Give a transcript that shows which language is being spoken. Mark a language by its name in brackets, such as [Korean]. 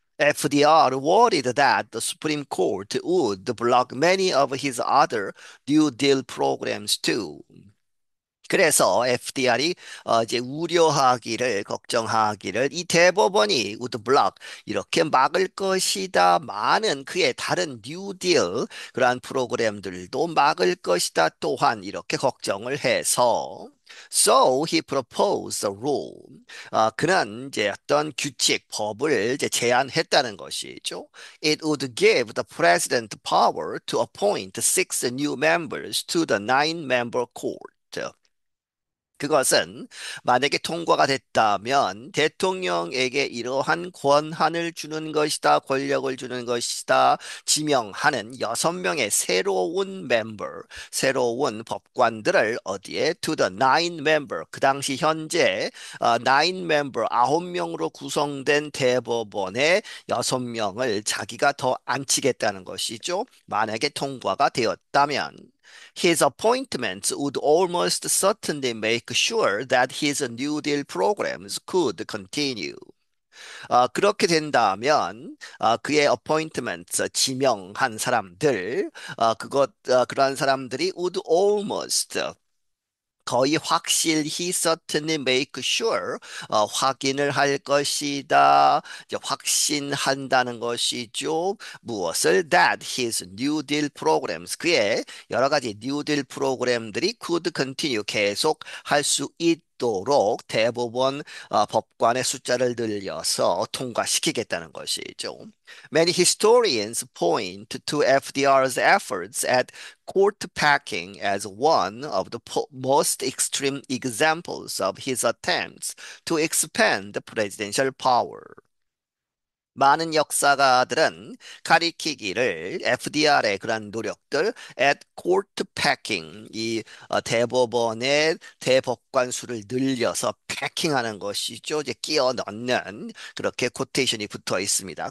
[English] FDR worried that the Supreme Court would block many of his other New Deal programs too. [Korean] 그래서 FDR이 이제 우려하기를 걱정하기를 이 대법원이 [English] would block [Korean] 이렇게 막을 것이다. 많은 그의 다른 뉴딜 그러한 프로그램들도 막을 것이다. 또한 이렇게 걱정을 해서 [English] So he proposed a rule. [Korean] 그는 이제 어떤 규칙, 법을 이제 제안했다는 것이죠. [English] It would give the president power to appoint six new members to the nine-member court. [Korean] 그것은 만약에 통과가 됐다면 대통령에게 이러한 권한을 주는 것이다, 권력을 주는 것이다, 지명하는 여섯 명의 새로운 멤버, 새로운 법관들을 어디에? [English] To the nine member. [Korean] 그 당시 현재 [English] nine member, [Korean] 아홉 명으로 구성된 대법원의 여섯 명을 자기가 더 앉히겠다는 것이죠. 만약에 통과가 되었다면. [English] His appointments would almost certainly make sure that his New Deal programs could continue. [Korean] 그렇게 된다면 그의 appointments 지명한 사람들 그러한 사람들이 [English] would almost [Korean] 거의 확실히 [English] certainly make sure [Korean] 확인을 할 것이다. 이제 확신한다는 것이죠. 무엇을? [English] That his New Deal programs [Korean] 그의 여러 가지 New Deal 프로그램들이 [English] could continue [Korean] 계속 할 수 있도록 대법원 법관의 숫자를 늘려서 통과시키겠다는 것이죠. [English] Many historians point to FDR's efforts at court packing as one of the most extreme examples of his attempts to expand the presidential power. [Korean] 많은 역사가들은 가리키기를 FDR의 그런 노력들, [English] at court packing, [Korean] 대법원의 대법관 수를 늘려서 패킹하는 것이죠. 이제 끼워 넣는 그렇게 코테이션이 붙어 있습니다.